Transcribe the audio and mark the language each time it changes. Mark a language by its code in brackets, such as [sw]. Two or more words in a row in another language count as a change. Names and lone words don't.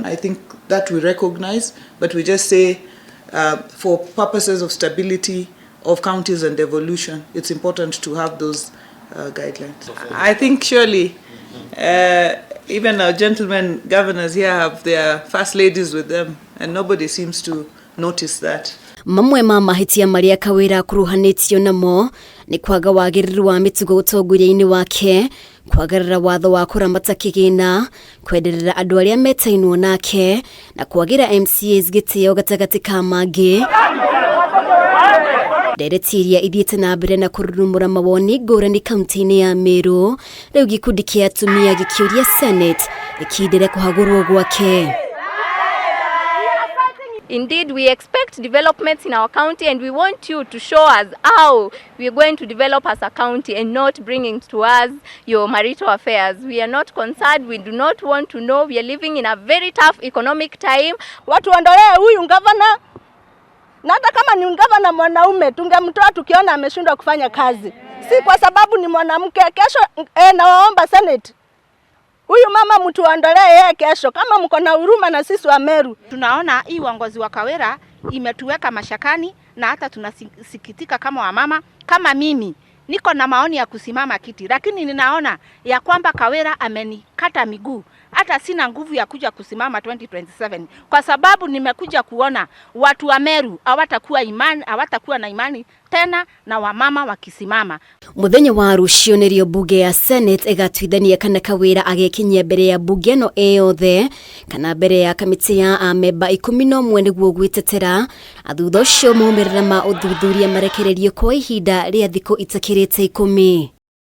[en] I think that we recognize, but we just say for purposes of stability of counties and devolution, it's important to have those guidelines. I think surely even our gentlemen governors here have their first ladies with them, and nobody seems to notice that. [ki] Mamwe ma mahĩtia marĩa Kawira kuruhanĩtio namo nĩ kwaga wagĩrĩru wa mĩtugo ũtongoria-inĩ wake, kwagarara watho wa kũramata kĩgĩna, kwenderera andũ arĩa metainwo nake na kwagira MCAs gĩtĩo gatagatĩ ka mangĩ. Ndereti iria ithiĩte na mbere na kũrurumũra mawoni ngũrani kaunti-inĩ ya Meru, rĩu gĩkundi kĩa atumia gĩkĩũria Senate gĩkindĩre kũhagũrwo gwake. [en] Indeed, we expect developments in our county, and we want you to show us how we are going to develop as a county and not bringing to us your marital affairs. We are not concerned. We do not want to know. We are living in a very tough economic time. [sw] Watu ondolee huyu gavana. Na hata kama ni gavana mwanaume tungemtoa tukiona ameshindwa kufanya kazi. Si kwa sababu ni mwanamke. Kesho nawaomba Senate, huyu mama mtu ondolee yeye kesho kama mko na huruma na sisi wa Meru. Tunaona hii uongozi wa Kawira imetuweka mashakani, na hata tunasikitika kama wamama. Kama mimi niko na maoni ya kusimama kiti, lakini ninaona ya kwamba Kawira amenikata miguu. Hata sina nguvu ya kuja kusimama 2027 kwa sababu nimekuja kuona watu wa Meru hawatakuwa na imani tena na wamama wakisimama. [ki] Muthenya wa rũciũ nĩrĩo bunge ya Senate ĩgatuithania kana Kawira agekinyia mbere ya bunge no yothe kana mbere ya kamĩtĩ ya amemba 11 nĩguo Gutetera. Thutha ũcio maumĩrĩra ma ũthuthuria marekererio kwa ihinda rĩa thikũ itakĩrĩte 10.